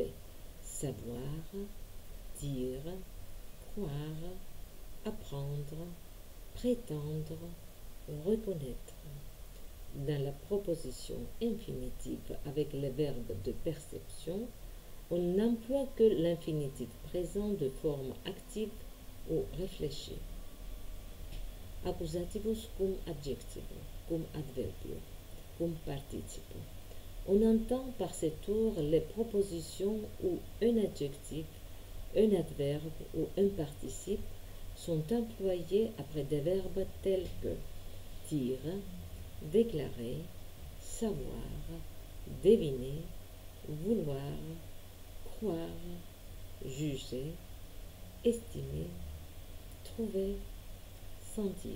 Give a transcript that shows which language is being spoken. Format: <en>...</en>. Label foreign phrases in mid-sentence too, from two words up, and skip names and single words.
<fr>Savoir, dire, croire, apprendre, prétendre, reconnaître. Dans la proposition infinitive avec les verbes de perception, on n'emploie que l'infinitif présent de forme active ou réfléchie.</fr> <la>Accusativus cum adjectivum, cum adverbium, cum participum.</la> <fr>On entend par ces tours les propositions où un adjectif, un adverbe ou un participe sont employés après des verbes tels que dire, déclarer, savoir, deviner, vouloir, croire, juger, estimer, trouver, sentir.</fr>